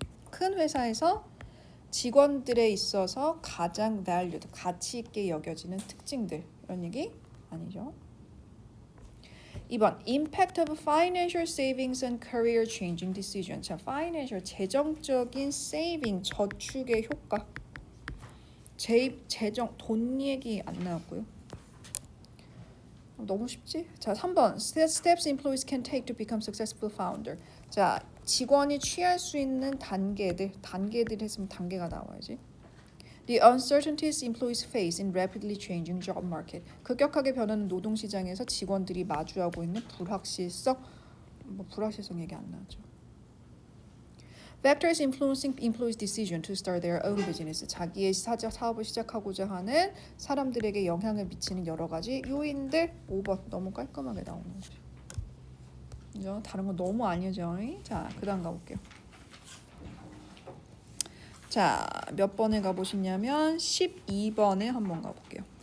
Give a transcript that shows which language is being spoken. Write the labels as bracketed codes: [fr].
[ko] 큰 회사에서 직원들에 있어서 가장 valued, 가치 있게 여겨지는 특징들. 이런 얘기 아니죠. [en] 2번 Impact of financial savings and career changing decision. [ko] 자, financial, 재정적인 saving, 저축의 효과. 재정, 돈 얘기 안 나왔고요. 너무 쉽지? [en] 자, 3번 Steps employees can take to become successful founder. [ko] 자, 직원이 취할 수 있는 단계들 했으면 단계가 나와야지. [en] The uncertainties employees face in rapidly changing job market. [ko] 급격하게 변하는 노동시장에서 직원들이 마주하고 있는 불확실성. 불확실성 얘기 안 나왔죠. [en] Factors influencing employees' decision to start their own business. [ko] 자기의 사업을 시작하고자 하는 사람들에게 영향을 미치는 여러 가지 요인들. 5번 너무 깔끔하게 나오는 거죠. 그죠? 다른 거 너무 아니죠. 자, 그다음 가볼게요. 자, 몇 번에 가보시냐면 12번에 한번 가볼게요.